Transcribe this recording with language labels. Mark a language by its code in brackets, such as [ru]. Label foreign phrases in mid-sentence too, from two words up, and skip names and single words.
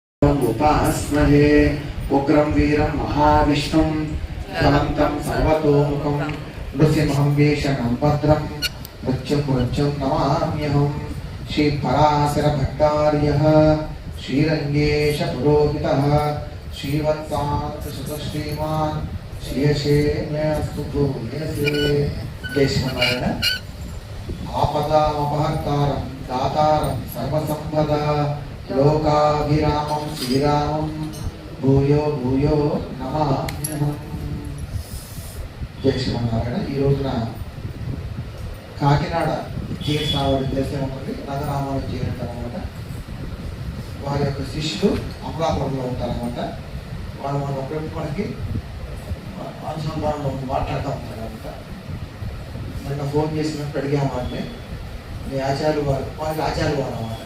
[sa] देवम् उपास्महे उग्रं वीरं महाविष्णुं ज्वलन्तं सर्वतोमुखं नृसिंहं वेषणं भद्रं मृत्युं नमाम्यहं श्रीपराशरभट्टार्यः श्रीरङ्गेश पुरोहितः श्रीवत्सान्तशतश्रीमान् श्रीयशेम्यस्तु भूयसे। जय श्रीमन्नारायण। आपदामपहर्तारं दातारं सर्वसम्पदा लोकाभिरामं श्रीरामं भूयो भूयो नमाम्यहम्। जय श्रीमन्नारायण। [te] ఈ రోజున కాకినాడ జీఎస్ రావుడి దేశం ఉంటుంది, రంగరామాలు చేరంటారనమాట. వారి యొక్క శిష్యులు అమలాపురంలో ఉంటారనమాట. వాళ్ళు మనకి అనుసంధానంలో మాట్లాడుతూ ఉంటారనమాట. నిన్న ఫోన్ చేసినప్పుడు అడిగాము వారిని, మీ ఆచార్యులు వారు, వాళ్ళకి ఆచార్యులు వారు అనమాట.